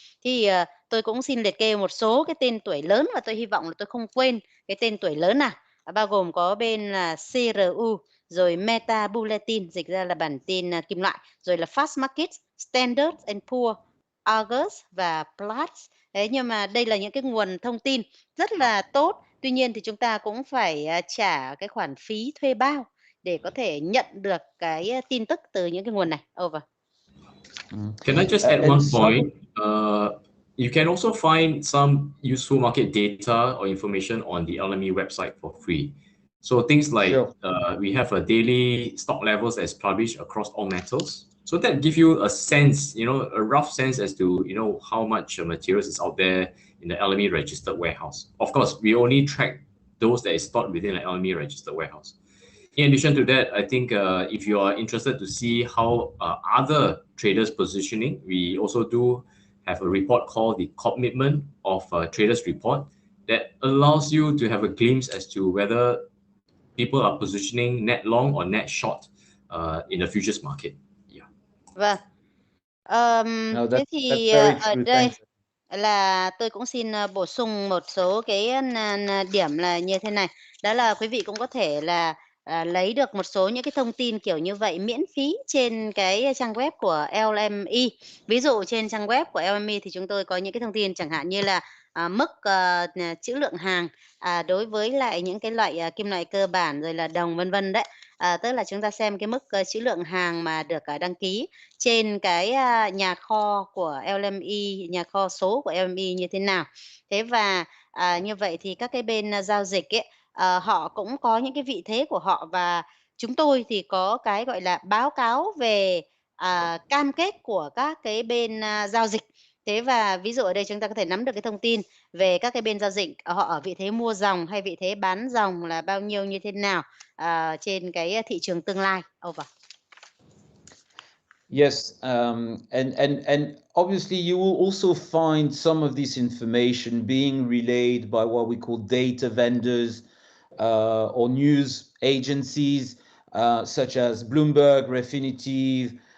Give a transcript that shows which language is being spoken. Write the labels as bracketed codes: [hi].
[vi] Thì tôi cũng xin liệt kê một số cái tên tuổi lớn và tôi hy vọng là tôi không quên cái tên tuổi lớn nào, bao gồm có bên là CRU, rồi Meta Bulletin, dịch ra là bản tin kim loại, rồi là Fast Markets, Standard & Poor's, Argus và Platts. Đấy, nhưng mà đây là những cái nguồn thông tin rất là tốt. Tuy nhiên thì chúng ta cũng phải trả cái khoản phí thuê bao để có thể nhận được cái tin tức từ những cái nguồn này. Over. [en] Can I just add one point? You can also find some useful market data or information on the LME website for free. So things like we have a daily stock levels that's published across all metals. So that gives you a sense, a rough sense as to, how much materials is out there in the LME registered warehouse. Of course, we only track those that is stored within the LME registered warehouse. In addition to that, I think if you are interested to see how other traders positioning, we also do have a report called the Commitment of Traders Report that allows you to have a glimpse as to whether people are positioning net long or net short in the futures market. Yeah. [vi] Vâng. Thế thì ở đây là tôi cũng xin bổ sung một số cái điểm là như thế này. Đó là quý vị cũng có thể là lấy được một số những cái thông tin kiểu như vậy miễn phí trên cái trang web của LME. Ví dụ trên trang web của LME thì chúng tôi có những cái thông tin chẳng hạn như là mức trữ lượng hàng đối với lại những cái loại kim loại cơ bản rồi là đồng vân vân đấy. Tức là chúng ta xem cái mức trữ lượng hàng mà được đăng ký trên cái nhà kho của LME, nhà kho số của LME như thế nào. Thế và như vậy thì các cái bên giao dịch họ cũng có những cái vị thế của họ, và chúng tôi thì có cái gọi là báo cáo về cam kết của các cái bên giao dịch. Thế và ví dụ ở đây chúng ta có thể nắm được cái thông tin về các cái bên giao dịch, họ ở vị thế mua dòng hay vị thế bán dòng là bao nhiêu như thế nào trên cái thị trường tương lai. [en] Over. Yes, and obviously you will also find some of this information being relayed by what we call data vendors or news agencies such as Bloomberg, Refinitiv.